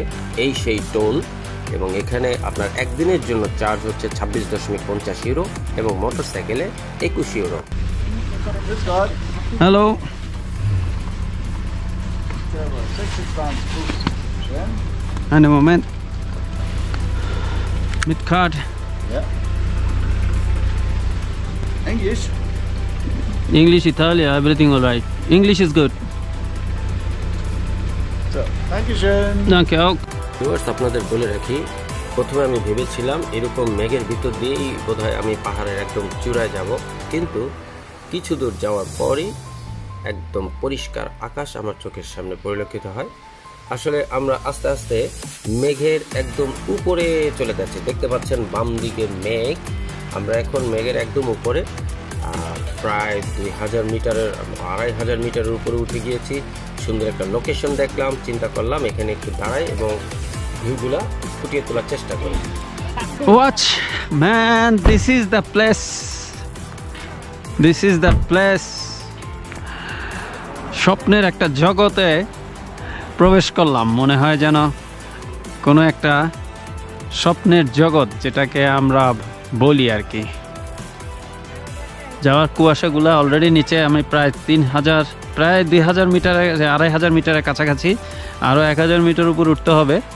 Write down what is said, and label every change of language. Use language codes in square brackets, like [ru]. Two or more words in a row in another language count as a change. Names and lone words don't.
[bn] এই সেই টোল, এবং এখানে আপনার একদিনের জন্য চার্জ হচ্ছে 26.50 ইউরো এবং মোটরসাইকেলে 21 ইউরো। হ্যালো, [de] eine Moment. Mit Card. Ja. [en] English? English, Italia, everything all right. English is good. So, [de] danke schön. Danke auch. [bn] ভিউয়ার্স, আপনাদের বলে রাখি, প্রথমে আমি ভেবেছিলাম এরকম মেঘের ভিতর দিয়েই বোধহয় আমি পাহাড়ের একদম চূড়ায় যাব, কিন্তু কিছু দূর যাওয়ার পরই একদম পরিষ্কার আকাশ আমার চোখের সামনে পরিলক্ষিত হয়। আসলে আমরা আস্তে আস্তে মেঘের একদম উপরে চলে যাচ্ছি। দেখতে পাচ্ছেন বাম দিকে মেঘ, আমরা এখন মেঘের একদম উপরে, প্রায় 2000 মিটারের 2500 মিটারের উপরে উঠে গিয়েছি। সুন্দর একটা লোকেশন দেখলাম, চিন্তা করলাম এখানে একটু দাঁড়াই এবং ভিউগুলা ফুটিয়ে তোলার চেষ্টা করি। [en] Watch, man, this is the place. This is the place. [bn] স্বপ্নের একটা জগতে প্রবেশ করলাম, মনে হয় যেন কোনো একটা স্বপ্নের জগৎ, যেটাকে আমরা বলি আর কি। যাওয়ার কুয়াশাগুলা অলরেডি নিচে, আমি প্রায় 2000 মিটারে, 2500 মিটারের কাছাকাছি, আরও 1000 মিটার উপর উঠতে হবে।